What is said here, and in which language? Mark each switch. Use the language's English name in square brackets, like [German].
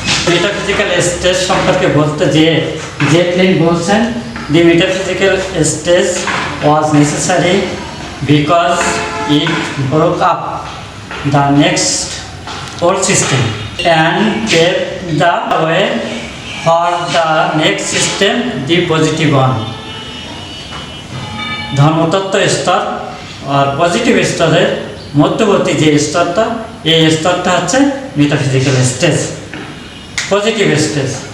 [Bangla] Metaphysical stage সম্পর্কে বলতে যে জেটলিন বলছেন [English] The metaphysical stage was necessary because it broke up the next old system and paved the way for the next system, the positive one. [Bangla] ধর্মতত্ত্ব স্তর আর positive স্তরের মধ্যবর্তী যে স্তরটা, এই স্তরটা হচ্ছে মেটাফিজিক্যাল স্টেজ, পজিটিভ স্টেজ।